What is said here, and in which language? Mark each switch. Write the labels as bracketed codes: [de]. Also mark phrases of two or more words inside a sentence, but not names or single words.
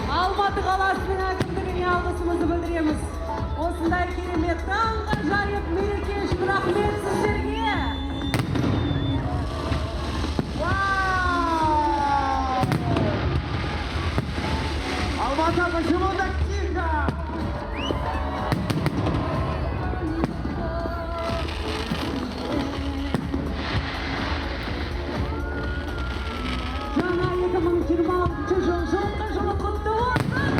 [kk] Алматы қаласының әкімдігіне алғысымызды білдіреміз. Осындай керемет таңғажайып мереке үшін рахмет сіздерге. Вау! [ru] Алмата, почему так тихо? [kk] Жаңа 2026 жыл жылқы жылы құтты болсын.